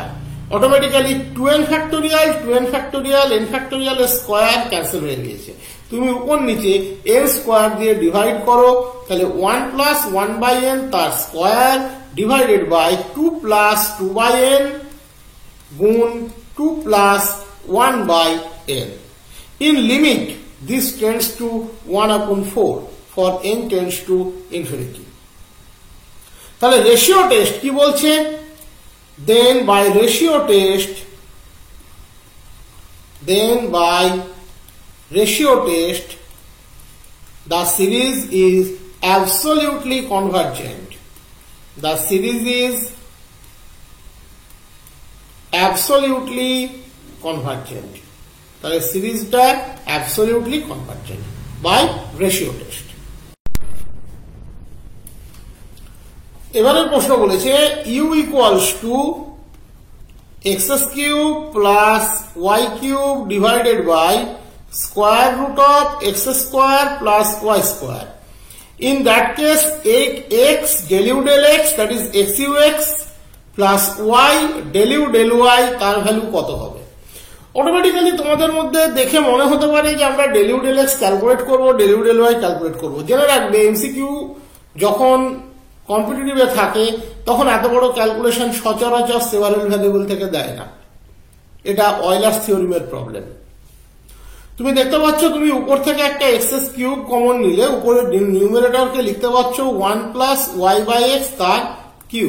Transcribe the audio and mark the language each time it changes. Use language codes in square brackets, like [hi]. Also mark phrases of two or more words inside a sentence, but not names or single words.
[bn] অটোমেটিক্যালি 2n ফ্যাক্টোরিয়াল n ফ্যাক্টোরিয়াল এর স্কোয়ার ক্যান্সেল হয়ে গিয়েছে। তুমি উপর নিচে n স্কোয়ার দিয়ে ডিভাইড করো, তাহলে 1 প্লাস 1 বাই n তার স্কোয়ার [en] divided by [bn] 2 প্লাস 2 বাই n গুণ 2 প্লাস 1 বাই n। [en] in limit this tends to 1/4 for n tends to infinity. [bn] তাহলে রেশিও টেস্ট কি বলছে, [en] then by ratio test the series is absolutely convergent. The series is absolutely convergent. [bn] তাহলে সিরিজটা [en] absolutely convergent by ratio test। [bn] এবারে প্রশ্ন বলেছে [en] u equals to x cube plus y cube divided by square root of x square plus y square. in that case x del u del x, that is x u x প্লাস y del u del y, [bn] তার ভ্যালু কত হবে। অটোমেটিক্যালি তোমাদের মধ্যে দেখে মনে হতে পারে যে আমরা [en] del u del x [bn] ক্যালকুলেট করবো, [en] del u del y ক্যালকুলেট করবো। [bn] জেনে রাখবে এমসিকিউ যখন কম্পিটিটিভে থাকে তখন এত বড় ক্যালকুলেশন সচরাচর [en] several variable [bn] থেকে দেয় না, এটা অয়লার্স থিওরিমের প্রবলেম। তুমি দেখতে পাচ্ছ তুমি উপর থেকে একটা এক্স কিউব কমন নিলে উপরে নিউমারেটরকে লিখতে পাচ্ছ 1 [en] plus y by x [bn] তার কিউব।